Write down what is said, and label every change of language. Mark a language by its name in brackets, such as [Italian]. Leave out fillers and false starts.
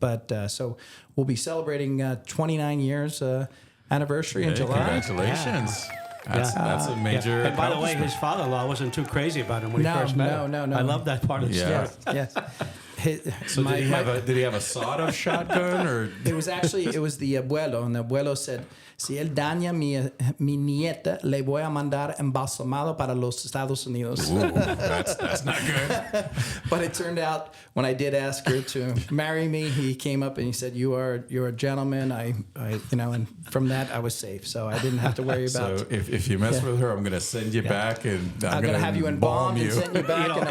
[English] But so we'll be celebrating 29 years anniversary in July. Congratulations. That's a major. And by the way, his father-in-law wasn't too crazy about him when he first met him. No. I love that part of the story. Yes. So did he have a sawed-off shotgun, or it was the abuelo, and the abuelo said, [Spanish] si él daña mi nieta, le voy a mandar embalsamado para los Estados Unidos. [English] Ooh, that's not good. But it turned out when I did ask her to marry me, he came up and he said, you're a gentleman. I and from that I was safe, so I didn't have to worry about. So if you mess with her, I'm going to send you back, and I'm going to have you embalmed and send you back in a